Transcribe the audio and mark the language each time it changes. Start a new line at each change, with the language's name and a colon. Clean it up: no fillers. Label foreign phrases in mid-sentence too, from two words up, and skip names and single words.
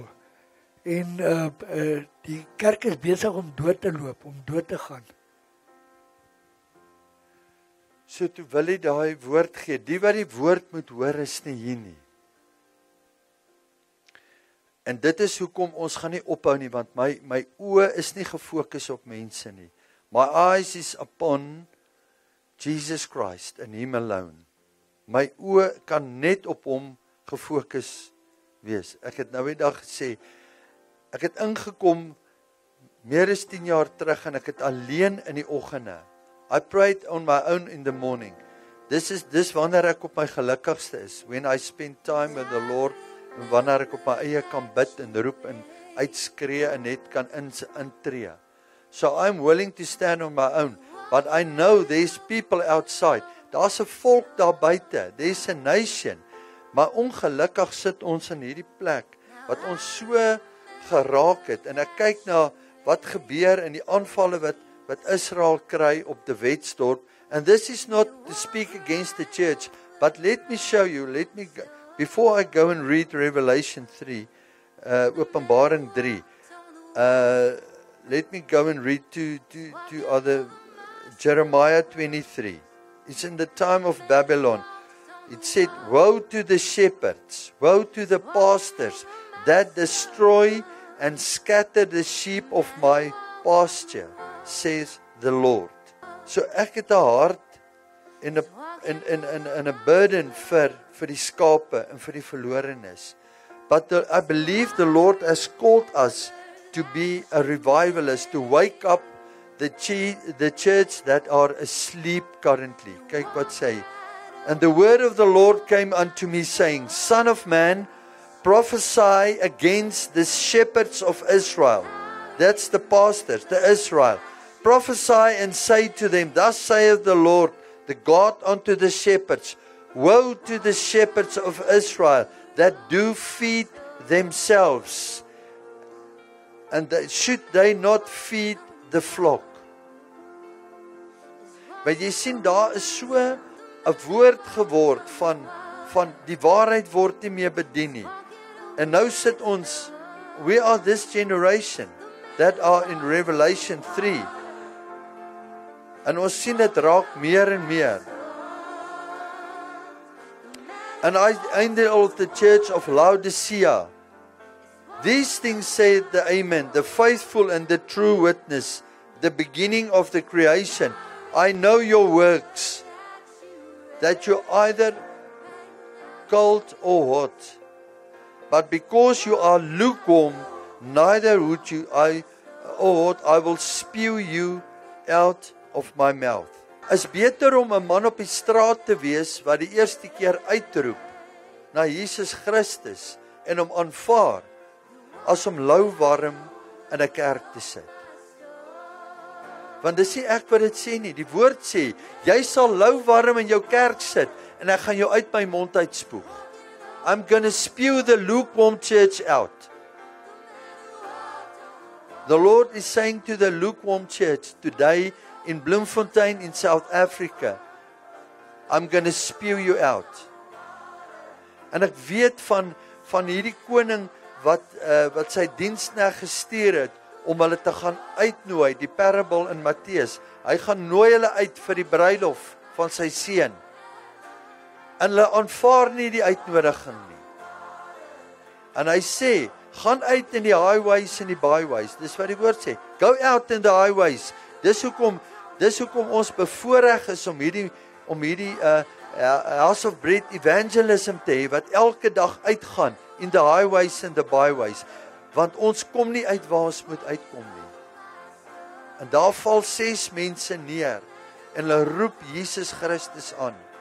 Afrikaans: En die kerk is besig om dood te loop, om dood te gaan. So toe wil hy daai woord gee. Die wat die woord moet hoor is nie hier nie. En dit is hoekom ons gaan nie ophou nie, want my oë is nie gefokus op mense nie.
English: My eyes is upon Jesus Christ and him alone.
Afrikaans: My oë kan net op hom gefokus wees. Ek het nou die dag gesê, ek het ingekom meer as 10 jaar terug en ek het alleen in die oggende.
English: I prayed on my own in the morning.
Afrikaans: Dis wanneer ek op my gelukkigste is,
English: when I spend time with the Lord,
Afrikaans: en wanneer ek op my eie kan bid en roep en uitskree en net kan intree.
English: So I'm willing to stand on my own, but I know there's people outside.
Afrikaans: Daar's 'n volk daar buite,
English: there's a nation.
Afrikaans: Maar ongelukkig sit ons in hierdie plek wat ons so geraak het en ek kyk na wat gebeur in die aanvalle wat Israel kry op die Wetsdorp.
English: And this is not to speak against the church, but let me show you, before I go and read Revelation 3, Openbaring 3, let me go and read to other, Jeremiah 23. It's in the time of Babylon. It said, woe to the shepherds, woe to the pastors that destroy and scatter the sheep of my pasture, says the Lord.
Afrikaans: So ek het 'n hart en 'n burden vir die skape en vir die verlorenes.
English: But I believe the Lord has called us to be a revivalist, to wake up the church that are asleep currently.
Afrikaans: Kyk wat sê.
English: And the word of the Lord came unto me, saying, Son of man, prophesy against the shepherds of Israel. That's the pastors, the Israel. Prophesy and say to them, Thus saith the Lord, the God unto the shepherds, Woe to the shepherds of Israel that do feed themselves, and should they not feed the flock?
Afrikaans: Want jy sien, daar is so 'n woord geword van die waarheid word nie meer bedien nie. En nou sit ons,
English: we are this generation that are in Revelation 3.
Afrikaans: En ons sien dit raak meer en meer.
English: And I angel of the church of Laodicea, these things saith the Amen, the faithful and the true witness, the beginning of the creation. I know your works, that you're either cold or hot. But because you are lukewarm, neither would you I will spew you out of my mouth.
Afrikaans: Is beter om 'n man op die straat te wees wat die eerste keer uitroep na Jesus Christus en hom aanvaar as om louwarm in 'n kerk te sit. Want dis nie ek wat dit sê nie, die woord sê, jy sal louwarm in jou kerk sit en ek gaan jou uit my mond uitspoeg.
English: I'm going to spew the lukewarm church out. The Lord is saying to the lukewarm church today in Bloemfontein in South Africa, I'm going to spew you out.
Afrikaans: En ek weet van hierdie koning wat sy diensknegt gestuur het om hulle te gaan uitnooi, die parable in Matteus. Hy gaan nooi hulle uit vir die bruilof van sy seun. En hulle aanvaar nie die uitnodiging nie. En hy sê, gaan uit in die highways en die byways. Dis wat die woord sê.
English: Go out in the highways.
Afrikaans: Dis hoekom ons bevoorreg is om hierdie House of Bread evangelism te hê, wat elke dag uitgaan
English: in the highways and the byways.
Afrikaans: Want ons kom nie uit waar ons moet uitkom nie. En daar val 6 mense neer en hulle roep Jesus Christus aan.